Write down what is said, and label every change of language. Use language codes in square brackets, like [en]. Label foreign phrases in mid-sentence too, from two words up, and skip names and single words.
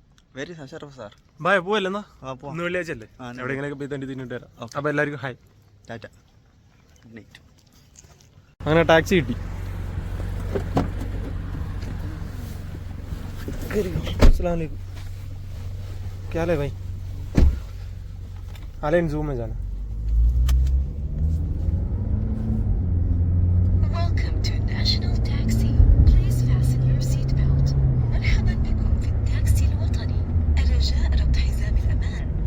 [ml] വെരി ഷറഫ് സാർ. ബായ് പോവല്ലെന്നാ, ഇന്ന് വെള്ളിയാഴ്ചല്ലേ, എവിടെയെങ്കിലൊക്കെ പോയി തണ്ടി തിന്നിട്ട് വരാം. അപ്പോൾ എല്ലാവർക്കും ഹായ്, [en] Tata, good night. [ml] അങ്ങനെ ടാക്സി കിട്ടി. [hi] अस्सलामुअलैकुम, क्या हाल है भाई? आलेन जू में जाना. [en] Welcome to National Taxi. Please fasten your seat belt. [ar] مرحبا بكم في التاكسي الوطني. الرجاء ربط حزام الأمان.